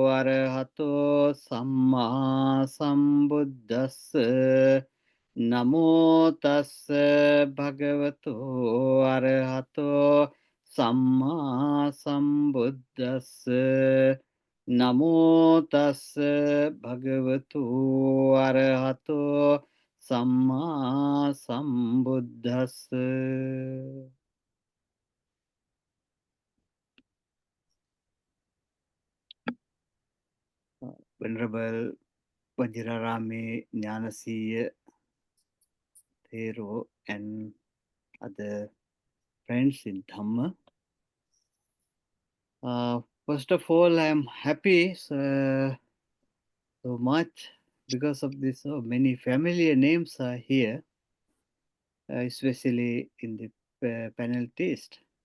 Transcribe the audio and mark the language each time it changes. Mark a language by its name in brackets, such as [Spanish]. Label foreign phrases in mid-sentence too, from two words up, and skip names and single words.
[Pali] arahato samma sambuddhassa Namo tassa bhagavato arahato samma sambuddhassa Namo tassa bhagavato arahato samma sambuddhassa [English] Venerable Vajirarame Jnanasiya Thero and other friends in Dhamma. First of all, I am happy so much because of this. So many familiar names are here, especially in the panel test.